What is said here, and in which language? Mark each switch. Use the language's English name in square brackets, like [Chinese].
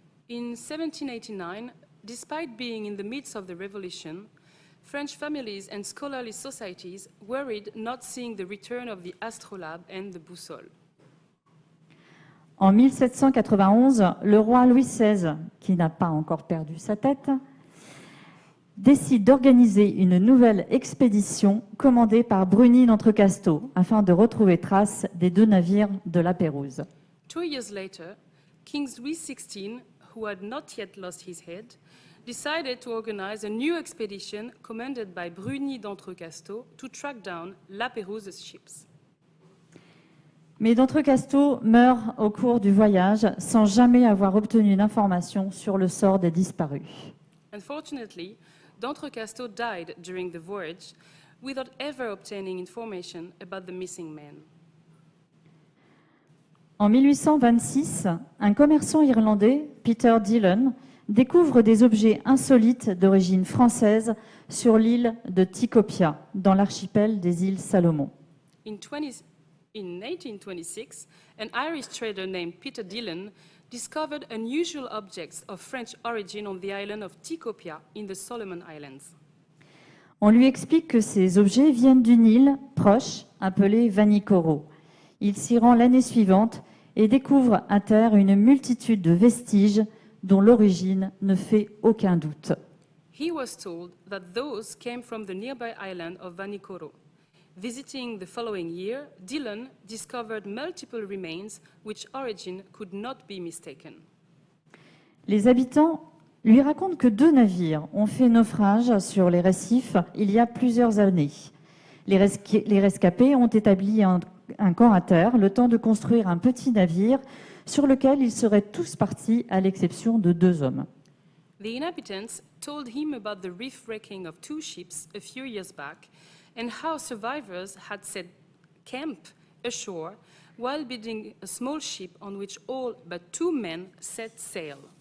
[English] In 1789, despite being in the midst of the revolution, French families and scholarly societies worried not seeing the return of the astrolabe and the boussole. [French] En 1791, le roi Louis XVI, qui n'a pas encore perdu sa tête, décide d'organiser une nouvelle expédition commandée par Bruni d'Entrecasteaux afin de retrouver trace des deux navires de Lapérouse. [English] 2 years later, King Louis XVI, who had not yet lost his head, decided to organize a new expedition commanded by Bruni d'Entrecasteaux to track down Lapérouse's ships. [French] Mais d'Entrecasteaux meurt au cours du voyage sans jamais avoir obtenu d'informations sur le sort des disparus. [English] Unfortunately, d'Entrecasteaux died during the voyage without ever obtaining information about the missing men. [French] En 1826, un commerçant irlandais, Peter Dillon, découvre des objets insolites d'origine française sur l'île de Tikopia, dans l'archipel des îles Salomon. [English] In 1826, an Irish trader named Peter Dillon discovered unusual objects of French origin on the island of Tikopia in the Solomon Islands. [French] On lui explique que ces objets viennent d'une île proche, appelée Vanikoro. Il s'y rend l'année suivante et découvre à terre une multitude de vestiges dont l'origine ne fait aucun doute. [English] He was told that those came from the nearby island of Vanikoro. Visiting the following year, Dillon discovered multiple remains which origin could not be mistaken. [French] Les habitants lui racontent que deux navires ont fait naufrage sur les récifs il y a plusieurs années. Les rescapés ont établi un camp à terre, le temps de construire un petit navire sur lequel ils seraient tous partis, à l'exception de deux hommes. [English] The inhabitants told him about the reef-wrecking of two ships a few years back and how survivors had set camp ashore while building a small ship on which all but two men set sail.